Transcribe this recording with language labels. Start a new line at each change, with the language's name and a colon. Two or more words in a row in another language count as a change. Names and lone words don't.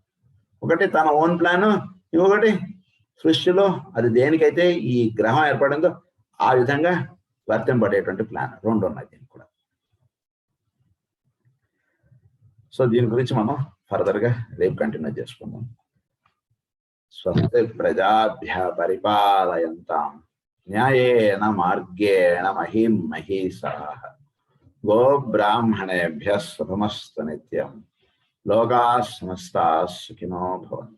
Telugu: ఒకటి తన
English: own plan,
Telugu: ఇంకొకటి సృష్టిలో అది దేనికైతే ఈ గ్రహం ఏర్పడిందో ఆ విధంగా వర్తింపబడేటువంటి ప్లాన్ 2 ఉన్నాయి దీనికి కూడా. సో దీని గురించి మనం ఫర్దర్గా రేపు కంటిన్యూ చేసుకుందాం.
Sanskrit: స్వస్తి ప్రజాభ్య పరిపాలయంతాం న్యాయేన మార్గేణ మహిం మహీషాః గోబ్రాహ్మణేభ్యः శుభమస్తు నిత్యం. లోకాః సమస్తాః సుఖినో భవంతు.